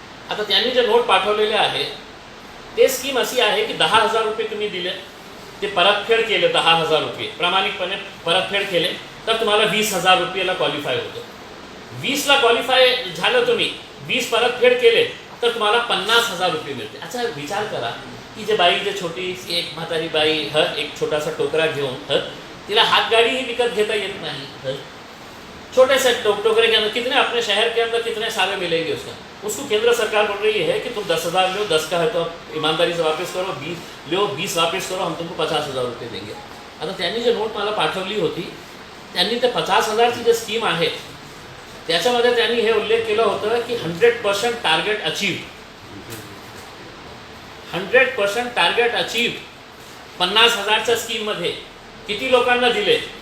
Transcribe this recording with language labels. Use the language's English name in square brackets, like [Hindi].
[Marathi] आता त्यांनी जे नोट पाठवलेले आहे ते स्कीम अशी आहे की 10,000 रुपये तुम्ही दिले, ते परतफेड केले 10,000 रुपये प्रामाणिकपणे परतफेड केले तर तुम्हाला 20,000 रुपयाला क्वालिफाय होतं. 20ला क्वालिफाय झालं तुम्ही, 20 परतफेड केले तर तुम्हाला 50,000 रुपये मिळते. अच्छा विचार करा की जे बाई जे छोटी एक म्हातारी बाई एक छोटासा टोकरा घेऊन तिला हातगाड़ी ही विकत घेता येत नाही। [Hindi] छोटे से टोकरे के अंदर कितने अपने शहर के अंदर कितने सारे मिलेंगे उसको केंद्र सरकार बोल रही है कि तुम 10,000 लो, 10 का है तो ईमानदारी से वापस करो, 20 लो, 20 वापस करो, हम तुमको 50,000 रुपये देंगे। [Marathi] आता त्यांनी जे नोट मला पाठवली होती त्यांनी ते 50,000ची जे स्कीम आहे त्याच्यामध्ये त्यांनी हे उल्लेख केलं होतं की 100% टार्गेट अचीव, 100% टार्गेट अचीव 50,000च्या स्कीममध्ये किती लोकांना दिले?